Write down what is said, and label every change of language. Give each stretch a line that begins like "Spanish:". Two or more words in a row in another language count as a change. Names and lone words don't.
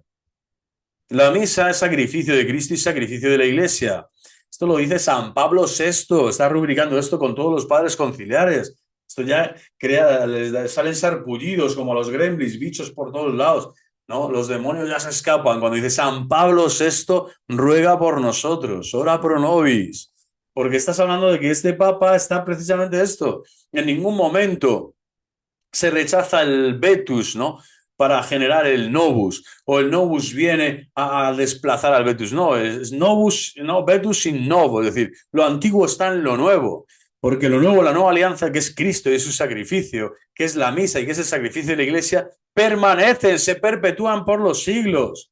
Spanish: La misa es sacrificio de Cristo y sacrificio de la Iglesia. Esto lo dice San Pablo VI, está rubricando esto con todos los padres conciliares. Esto ya les salen sarpullidos como a los gremlins, bichos por todos lados, ¿no? Los demonios ya se escapan cuando dice San Pablo VI ruega por nosotros,
Latin: ora pro nobis,
Spanish: porque estás hablando de que este Papa está precisamente esto. En ningún momento se rechaza el vetus, ¿no? Para generar el novus, o el novus viene a desplazar al vetus. No, es novus, no, vetus sin novo, es decir, lo antiguo está en lo nuevo, porque lo nuevo, la nueva alianza, que es Cristo y su sacrificio, que es la misa y que es el sacrificio de la Iglesia, permanecen, se perpetúan por los siglos.